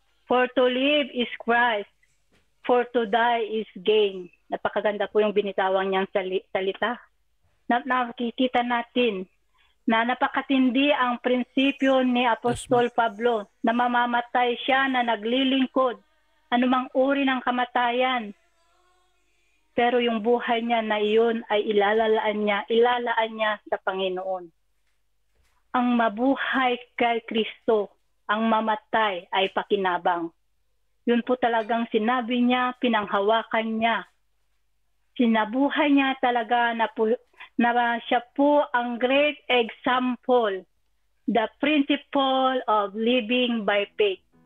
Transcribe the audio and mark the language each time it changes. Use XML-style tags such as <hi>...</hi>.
<en>For to live is Christ, for to die is gain.</en> <tl>Napakaganda po yung binitawang niyang salita. Nakikita natin na napakatindi ang prinsipyo ni Apostol Pablo na mamamatay siya na naglilingkod, anumang uri ng kamatayan. Pero yung buhay niya na iyon ay ilalaan niya sa Panginoon. Ang mabuhay kay Kristo, ang mamatay ay pakinabang. Yun po talagang sinabi niya, pinanghawakan niya. Sinabuhay niya talaga na siya po ang</tl> <en>great example The principle of living by faith.</en>